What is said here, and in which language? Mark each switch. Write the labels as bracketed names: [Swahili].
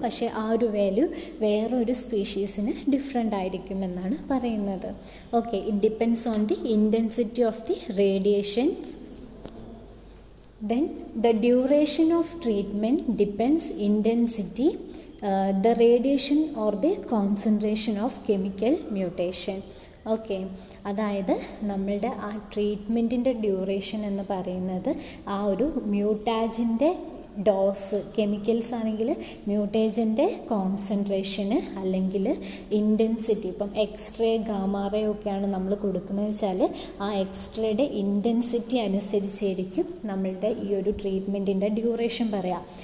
[Malayalam] പക്ഷേ ആ ഒരു വാല്യൂ വേറൊരു സ്പീഷീസിന് ഡിഫറെൻ്റ് ആയിരിക്കുമെന്നാണ് പറയുന്നത്. [English] Okay, it depends on the intensity of the radiations. Then the duration of treatment depends intensity, the radiation or the concentration of chemical mutation. [Malayalam] Okay, അതായത് നമ്മളുടെ ആ ട്രീറ്റ്മെൻറ്റിൻ്റെ duration എന്ന് പറയുന്നത് ആ ഒരു മ്യൂട്ടാജിൻ്റെ ഡോസ്, കെമിക്കൽസ് ആണെങ്കിൽ മ്യൂട്ടേജൻ്റെ കോൺസെൻട്രേഷന് അല്ലെങ്കിൽ ഇൻറ്റൻസിറ്റി, ഇപ്പം എക്സ്റേ ഗാമാറേ ഒക്കെയാണ് നമ്മൾ കൊടുക്കുന്നത് വെച്ചാൽ ആ എക്സ്റേയുടെ ഇൻറ്റൻസിറ്റി അനുസരിച്ചായിരിക്കും നമ്മളുടെ ഈ ഒരു ട്രീറ്റ്മെൻറ്റിൻ്റെ ഡ്യൂറേഷൻ പറയാം.